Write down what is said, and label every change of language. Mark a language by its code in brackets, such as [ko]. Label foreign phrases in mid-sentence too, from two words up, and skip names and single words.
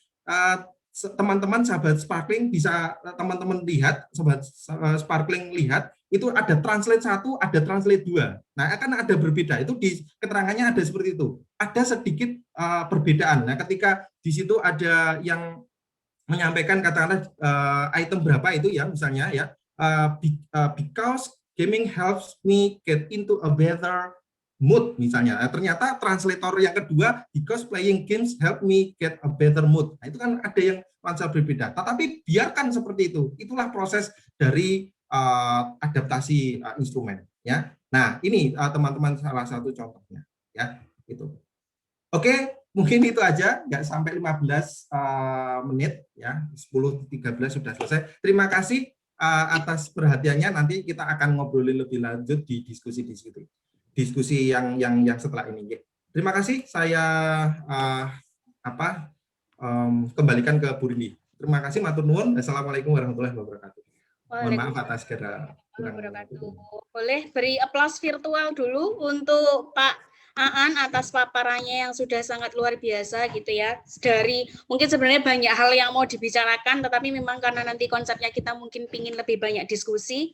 [id] Nah, teman-teman sahabat Sparkling bisa teman-teman lihat, sobat Sparkling lihat, itu ada translate 1, ada translate 2. Nah, akan ada berbeda. Itu di keterangannya ada seperti itu. Ada sedikit perbedaan. Nah, ketika di situ ada yang menyampaikan katakanlah item berapa itu ya, misalnya ya, [en] because gaming helps me get into a better mood misalnya. [id] Nah, ternyata translator yang kedua, [en] because playing games help me get a better mood. [id] Nah, itu kan ada yang nuansa berbeda. Tetapi biarkan seperti itu. Itulah proses dari adaptasi instrumen. Ya. Nah, ini teman-teman salah satu contohnya. Ya, itu. Oke, mungkin itu aja. Nggak sampai 15 menit. Ya, 10-13 sudah selesai. Terima kasih atas perhatiannya. Nanti kita akan ngobrolin lebih lanjut di diskusi yang setelah ini. Terima kasih. Saya kembalikan ke Bu Rini. Terima kasih, [jv] matur nuwun. [ar] Assalamualaikum warahmatullahi wabarakatuh. [id] Mohon maaf atas segala kurang. Boleh beri aplaus virtual dulu untuk Pak Aan atas paparannya yang sudah sangat luar biasa gitu ya. Dari mungkin sebenarnya banyak hal yang mau dibicarakan, tetapi memang karena nanti konsepnya kita mungkin pingin lebih banyak diskusi.